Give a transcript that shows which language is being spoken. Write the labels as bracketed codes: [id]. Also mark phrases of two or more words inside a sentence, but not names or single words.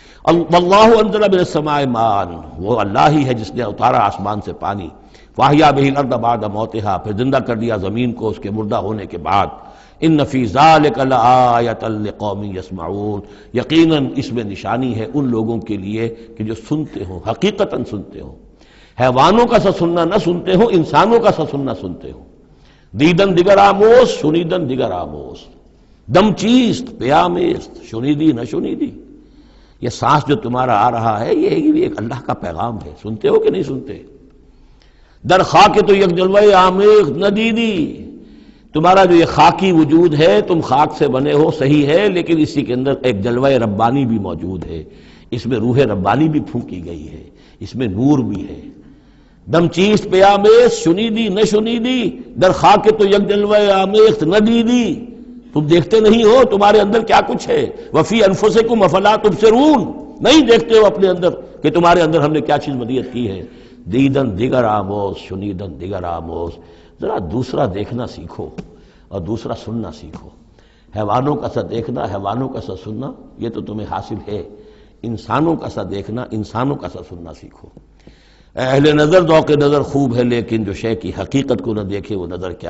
[ar] واللہ انزل من السماء ماء، [ur] وہ اللہ ہی ہے جس نے اتارا آسمان سے پانی، [ar] فاحیا بہ الارض بعد موتہا، [ur] پھر زندہ کر دیا زمین کو اس کے مردہ ہونے کے بعد۔ [ar] ان فی ذلک لآیۃ لقوم یسمعون، [ur] یقیناً اس میں نشانی ہے ان لوگوں کے لیے کہ جو سنتے ہوں، حقیقتاً سنتے ہوں، حیوانوں کا سا سننا نہ سنتے ہوں، انسانوں کا سا سننا سنتے ہوں۔ [fa] دیدن دیگر آموز، شنیدن دیگر آموز، دم چیست پیامیست، شنیدی نہ شنیدی۔ [ur] یہ سانس جو تمہارا آ رہا ہے یہ ایک اللہ کا پیغام ہے، سنتے ہو کہ نہیں سنتے؟ [fa] در خاک تو یک جلوہ عمیق ندیدی، [ur] تمہارا جو یہ خاکی وجود ہے، تم خاک سے بنے ہو صحیح ہے، لیکن اسی کے اندر ایک جلوہ ربانی بھی موجود ہے، اس میں روح ربانی بھی پھونکی گئی ہے، اس میں نور بھی ہے۔ [fa] دم چیست پیامیست، شنیدی نہ شنیدی، در خاک تو یک جلوہ عمیق ندیدی، [ur] تم دیکھتے نہیں ہو تمہارے اندر کیا کچھ ہے۔ [ar] وفی انفسکم افلا تبصرون، [ur] نہیں دیکھتے ہو اپنے اندر کہ تمہارے اندر ہم نے کیا چیز مدیت کی ہے۔ [fa] دیدن دیگر آموز، شنیدن دیگر آموز، [ur] ذرا دوسرا دیکھنا سیکھو اور دوسرا سننا سیکھو۔ حیوانوں کا سا دیکھنا، حیوانوں کا سا سننا، یہ تو تمہیں حاصل ہے۔ انسانوں کا سا دیکھنا، انسانوں کا سا سننا سیکھو۔ اہل نظر ذوق نظر خوب ہے، لیکن جو شے کی حقیقت کو نہ دیکھے وہ نظر کیا۔